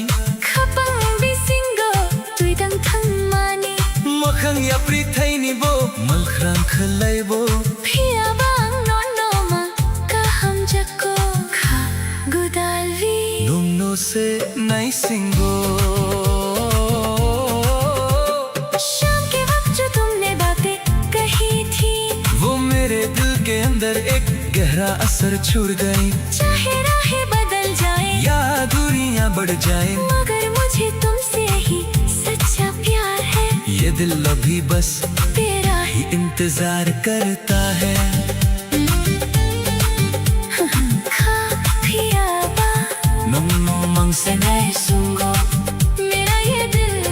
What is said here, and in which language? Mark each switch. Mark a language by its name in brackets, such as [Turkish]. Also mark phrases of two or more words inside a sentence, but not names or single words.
[Kok Borok] Kapang bisinggo Tui dang thang mani Makhang ya prithai ni bo Malkhrang khalai bo Pia bang nono ma Kaham jako Ka gudalvi Numno se nai singgo [Hindi] शाम के वक्त जो तुमने बातें कही थी वो मेरे दिल के अंदर एक गहरा असर छोड़ गई चाहे राहें बदल जाए या दूरियां बढ़ जाए मगर मुझे तुमसे ही सच्चा प्यार है ये दिल अभी बस तेरा ही ही इंतजार करता है [Kok Borok] khafia ba नमनो mangse nai sunggo [Hindi] मेरा ये दिल